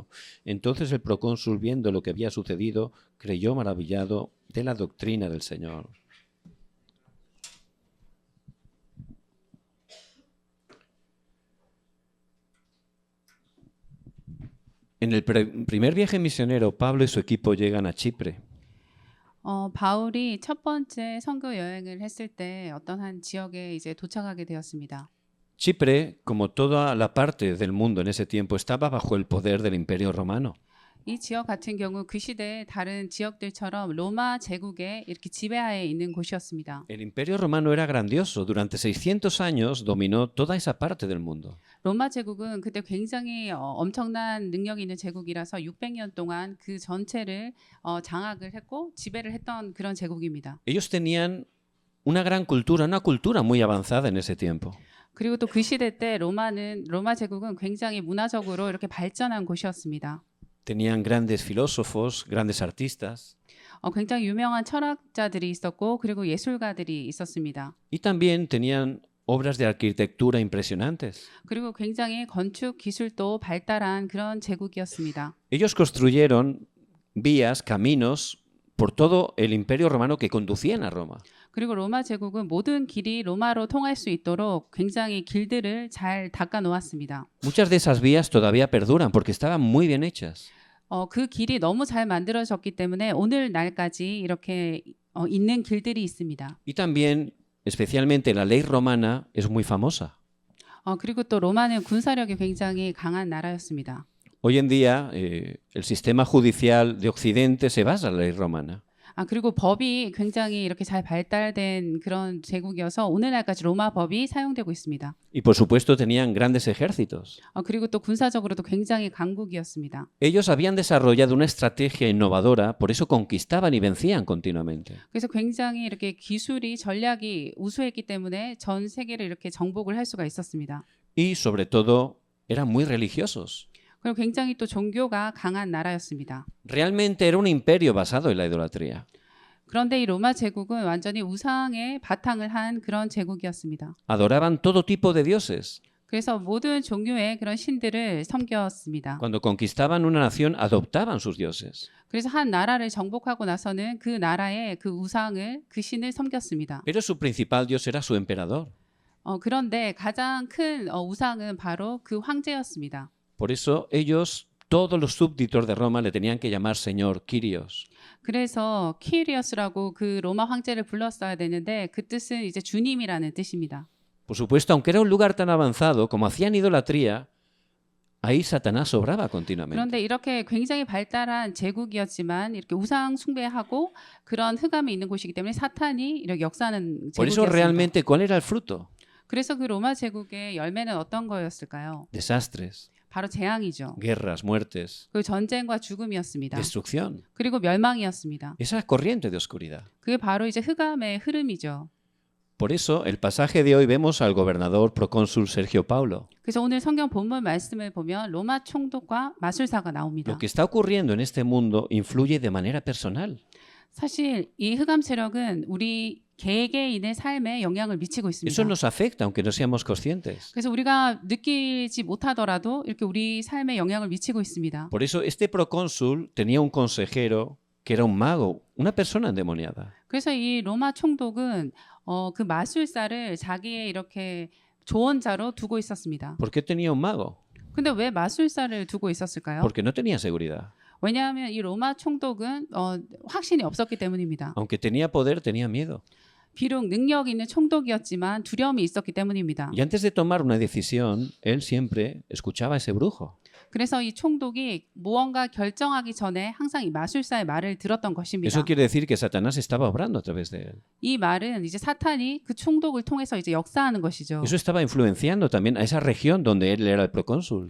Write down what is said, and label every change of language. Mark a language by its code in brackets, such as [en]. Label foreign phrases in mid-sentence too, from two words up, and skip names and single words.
[es] Entonces el procónsul, viendo lo que había sucedido, creyó maravillado de la doctrina del Señor. En el primer viaje misionero, Pablo y su equipo llegan a Chipre. [ko] 바울이 첫 번째 선교 여행을 했을 때 어떤 한 지역에 이제 도착하게 되었습니다. [es] Chipre, como toda la parte del mundo en ese tiempo, estaba bajo el poder del Imperio Romano. [ko] 이 지역 같은 경우 그 시대의 다른 지역들처럼 로마 제국의 이렇게 지배하에 있는 곳이었습니다. [es] El Imperio Romano era grandioso. Durante 600 años dominó toda esa parte del mundo. [ko] 로마 제국은 그때 굉장히 엄청난 능력이 있는 제국이라서 600년 동안 그 전체를 장악을 했고 지배를 했던 그런 제국입니다. [es] Ellos tenían una gran cultura, una cultura muy avanzada en ese tiempo. [ko] 그리고 또 그 시대 때 로마 제국은 굉장히 문화적으로 이렇게 발전한 곳이었습니다. [es] Tenían grandes filósofos, grandes artistas. [ko] 굉장히 유명한 철학자들이 있었고 그리고 예술가들이 있었습니다. [es] Y también tenían obras de arquitectura impresionantes. [ko] 그리고 굉장히 건축 기술도 발달한 그런 제국이었습니다. [es] Ellos construyeron vías, caminos por todo el Imperio Romano que conducían a Roma. [ko] 그리고 로마 제국은 모든 길이 로마로 통할 수 있도록 굉장히 길들을 잘 닦아 놓았습니다. [es] Muchas de esas vías todavía perduran porque estaban muy bien hechas. [ko] 그 길이 너무 잘 만들어졌기 때문에 오늘날까지 이렇게 있는 길들이 있습니다. [es] Y también, especialmente la ley romana, es muy famosa. [ko] 그리고 또 로마는 군사력이 굉장히 강한 나라였습니다. [es] Hoy en día, el sistema judicial de Occidente se basa en la ley romana. [ko] 그리고 법이 굉장히 이렇게 잘 발달된 그런 제국이어서 오늘날까지 로마 법이 사용되고 있습니다. [es] Y por supuesto tenían grandes ejércitos. [ko] 그리고 또 군사적으로도 굉장히 강국이었습니다. [es] Ellos habían desarrollado una estrategia innovadora, por eso conquistaban y vencían continuamente. [ko] 그래서 굉장히 이렇게 기술이 전략이 우수했기 때문에 전 세계를 이렇게 정복을 할 수가 있었습니다. [es] Y sobre todo, eran muy religiosos. [ko] 그리고 굉장히 또 종교가 강한 나라였습니다. [es] Realmente era un imperio basado en la idolatría. [ko] 그런데 이 로마 제국은 완전히 우상에 바탕을 한 그런 제국이었습니다. [es] Adoraban todo tipo de dioses. [ko] 그래서 모든 종류의 그런 신들을 섬겼습니다. [es] Cuando conquistaban una nación, adoptaban sus dioses. [ko] 그래서 한 나라를 정복하고 나서는 그 나라의 그 우상을 그 신을 섬겼습니다. [es] Pero su principal dios era su emperador. [ko] 그런데 가장 큰 우상은 바로 그 황제였습니다. [es] Por eso ellos, todos los súbditos de Roma, le tenían que llamar Señor, Kyrios. [ko] 그래서 키리어스라고 그 로마 황제를 불렀어야 되는데 그 뜻은 이제 주님이라는 뜻입니다. [es] Por supuesto, aunque era un lugar tan avanzado, como hacían idolatría, ahí Satanás obraba continuamente. [ko] 그런데 이렇게 굉장히 발달한 제국이었지만 이렇게 우상 숭배하고 그런 흑암이 있는 곳이기 때문에 사탄이 이렇게 역사하는 [es] Por eso [ko] 제국이었습니다. [es] realmente, ¿cuál era el fruto? [ko] 그래서 그 로마 제국의 열매는 어떤 거였을까요? [es] Desastres, [ko] 바로 재앙이죠. [es] guerras, muertes, [ko] 그 전쟁과 죽음이었습니다. [es] destrucción. [ko] 그리고 멸망이었습니다. [es] Esa corriente de oscuridad. [ko] 그게 바로 이제 흑암의 흐름이죠. [es] Por eso, el pasaje de hoy vemos al gobernador procónsul Sergio Paulo. [ko] 그래서 오늘 성경 본문 말씀을 보면 로마 총독과 마술사가 나옵니다. [es] Lo que está ocurriendo en este mundo influye de manera personal. [ko] 사실 이 흑암 세력은 우리 개개인의 삶에 영향을 미치고 있습니다. [es] Eso nos afecta, aunque no seamos conscientes. [ko] 그래서 우리가 느끼지 못하더라도 이렇게 우리 삶에 영향을 미치고 있습니다. [es] Por eso, este procónsul tenía un consejero que era un mago, una persona endemoniada. [ko] 그래서 이 로마 총독은 그 마술사를 자기의 이렇게 조언자로 두고 있었습니다. [es] ¿Por qué tenía un mago? [ko] 근데 왜 마술사를 두고 있었을까요? [es] Porque no tenía seguridad. [ko] 왜냐하면 이 로마 총독은 확신이 없었기 때문입니다. [es] Aunque tenía poder, tenía miedo. [ko] 비록 능력 있는 총독이었지만 두려움이 있었기 때문입니다. [es] Y antes de tomar una decisión, él siempre escuchaba a ese brujo. [ko] 그래서 이 총독이 무언가 결정하기 전에 항상 이 마술사의 말을 들었던 것입니다. [es] Eso quiere decir que Satanás estaba obrando a través de él. [ko] 이 말은 이제 사탄이 그 총독을 통해서 이제 역사하는 것이죠. [es] Eso estaba influenciando también a esa región donde él era el procónsul.